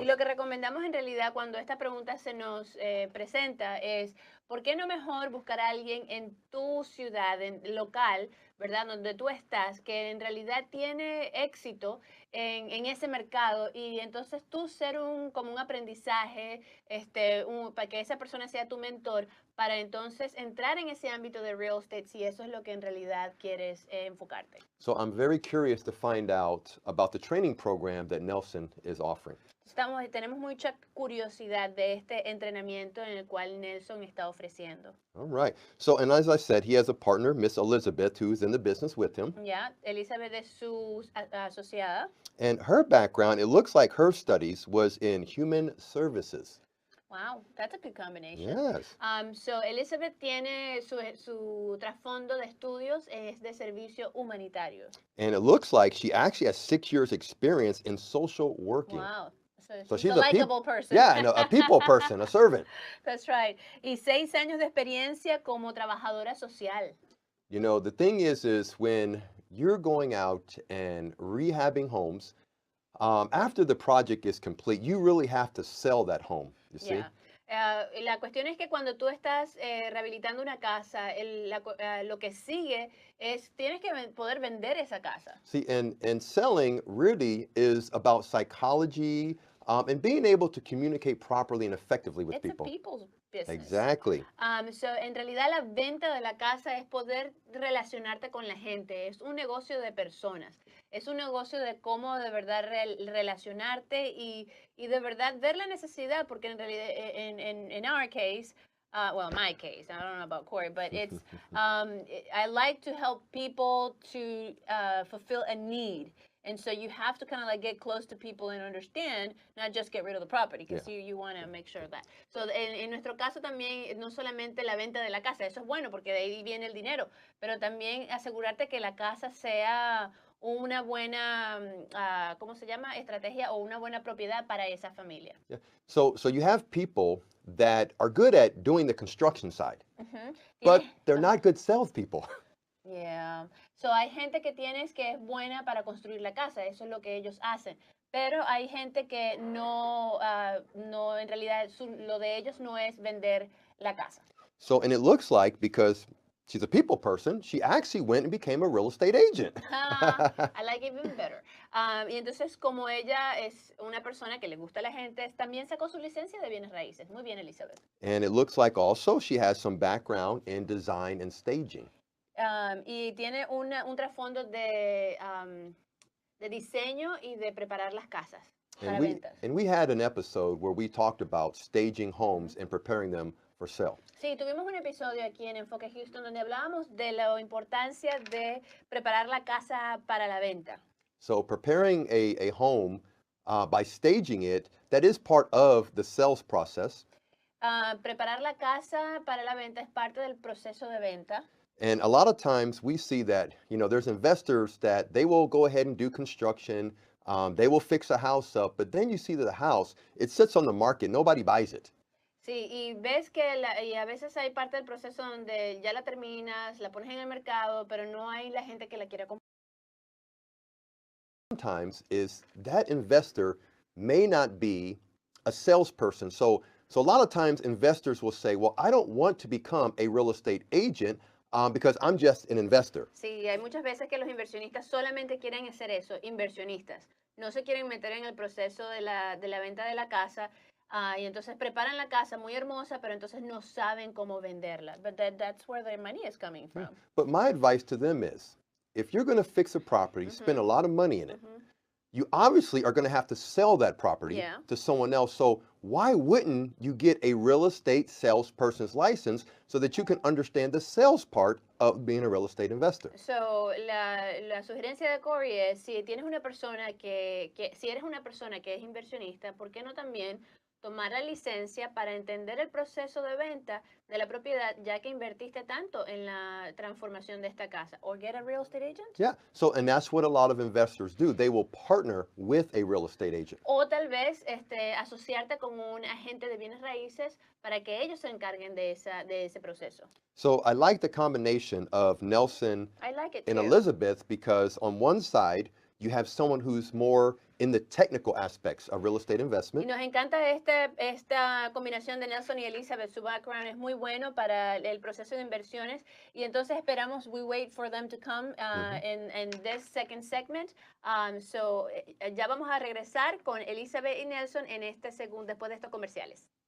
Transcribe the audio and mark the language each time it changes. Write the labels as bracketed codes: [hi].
[es] Y lo que recomendamos en realidad cuando esta pregunta se nos presenta es, ¿por qué no mejor buscar a alguien en tu ciudad, local, ¿verdad? Donde tú estás, que en realidad tiene éxito en ese mercado y entonces tú ser como un aprendizaje, para que esa persona sea tu mentor, para entonces entrar en ese ámbito de real estate, si eso es lo que en realidad quieres enfocarte. [en] So I'm very curious to find out about the training program that Nelson is offering. [es] Tenemos mucha curiosidad de este entrenamiento en el cual Nelson está ofreciendo. [en] All right. So, and as I said, he has a partner, Miss Elizabeth, who's in the business with him. [es] Ya, Elizabeth es su asociada. [en] And her background, it looks like her studies was in human services. Wow, that's a good combination. Yes. [es] So Elizabeth tiene su trasfondo de estudios es de servicio humanitario. [en] And it looks like she actually has 6 years experience in social working. Wow. So she's a likable person. Yeah, and a people person, a servant. That's right. [es] Y 6 años de experiencia como trabajadora social. [en] You know, the thing is when you're going out and rehabbing homes, after the project is complete, you really have to sell that home, you see? [es] La cuestión es que cuando tú estás rehabilitando una casa, lo que sigue es tienes que poder vender esa casa. [en] See, and selling really is about psychology and being able to communicate properly and effectively with people. It's a people's business. Exactly. [es] So en realidad la venta de la casa es poder relacionarte con la gente. Es un negocio de personas. Es un negocio de cómo de verdad relacionarte y de verdad ver la necesidad, porque en realidad [en] in our case, well, my case, I don't know about Cory, but it's I like to help people to fulfill a need. And so you have to kind of like get close to people and understand, not just get rid of the property, because you want to make sure of that. [es] So en nuestro caso también, no solamente la venta de la casa, eso es bueno porque de ahí viene el dinero, pero también asegurarte que la casa sea una buena, ¿cómo se llama? Estrategia o una buena propiedad para esa familia. [en] Yeah. So you have people that are good at doing the construction side, but they're not good salespeople. Yeah. [es] So hay gente que tienes que es buena para construir la casa, eso es lo que ellos hacen. Pero hay gente que no en realidad lo de ellos no es vender la casa. [en] So, and it looks like because she's a people person, she actually went and became a real estate agent. I like it even better. [es] Y entonces, como ella es una persona que le gusta a la gente, también sacó su licencia de bienes raíces. Muy bien, Elizabeth. [en] And it looks like also she has some background in design and staging. [es] Y tiene un trasfondo de diseño y de preparar las casas para ventas. [en] And we had an episode where we talked about staging homes and preparing them for sale. [es] Sí, tuvimos un episodio aquí en Enfoque Houston donde hablábamos de la importancia de preparar la casa para la venta. [en] So preparing a home by staging it, that is part of the sales process. [es] Preparar la casa para la venta es parte del proceso de venta. [en] And a lot of times we see that, there's investors that they will go ahead and do construction, they will fix a house up, but then you see that the house, it sits on the market, nobody buys it. [es] Sí, y ves que y a veces hay parte del proceso donde ya la terminas, la pones en el mercado, pero no hay la gente que la quiera comprar. [en] Sometimes is that investor may not be a salesperson. So a lot of times investors will say, well, I don't want to become a real estate agent because I'm just an investor. [es] Sí, hay muchas veces que los inversionistas solamente quieren hacer eso, inversionistas. No se quieren meter en el proceso de la venta de la casa y entonces preparan la casa muy hermosa, pero entonces no saben cómo venderla. [en] But that's where their money is coming from. But my advice to them is, if you're going to fix a property, spend a lot of money in it, you obviously are going to have to sell that property to someone else. So why wouldn't you get a real estate salesperson's license so that you can understand the sales part of being a real estate investor? [es] So, la sugerencia de Cory es, si tienes una persona si eres una persona que es inversionista, ¿por qué no también tomar la licencia para entender el proceso de venta de la propiedad, ya que invertiste tanto en la transformación de esta casa? [en] Or get a real estate agent? Yeah, and that's what a lot of investors do. They will partner with a real estate agent. [es] O tal vez asociarte con un agente de bienes raíces para que ellos se encarguen de ese proceso. [en] So I like the combination of Nelson and Elizabeth because on one side, you have someone who's more in the technical aspects of real estate [es] Y [en] investment. [es] nos encanta esta combinación de Nelson y Elizabeth. Su background es muy bueno para el proceso de inversiones y entonces esperamos, [en] we wait for them to come in this second segment. [es] Ya vamos a regresar con Elizabeth y Nelson en después de estos comerciales.